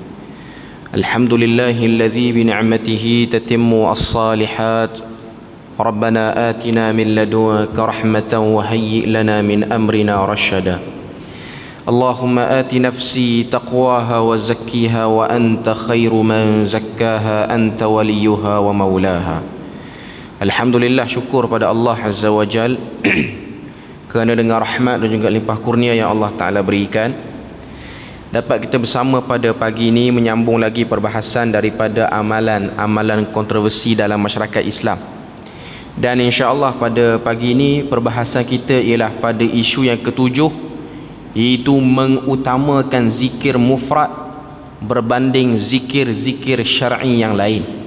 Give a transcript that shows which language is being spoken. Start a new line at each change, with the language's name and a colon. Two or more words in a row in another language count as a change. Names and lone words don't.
Arabic: الحمد لله الذي بنعمته تتم الصالحات. ربنا آتنا من لدنك رحمة وهيئ لنا من أمرنا رشدا. اللهم آت نفسي تقواها وزكها وأنت خير من زكاها أنت وليها ومولاها.
Malay: Alhamdulillah, syukur pada Allah
Arabic: عز وجل
Malay: kerana dengan rahmat dan juga limpah kurnia yang Allah Ta'ala berikan, dapat kita bersama pada pagi ini menyambung lagi perbahasan daripada amalan kontroversi dalam masyarakat Islam. Dan insya-Allah pada pagi ini perbahasan kita ialah pada isu yang ketujuh, iaitu mengutamakan zikir mufrad berbanding zikir-zikir syar'i yang lain.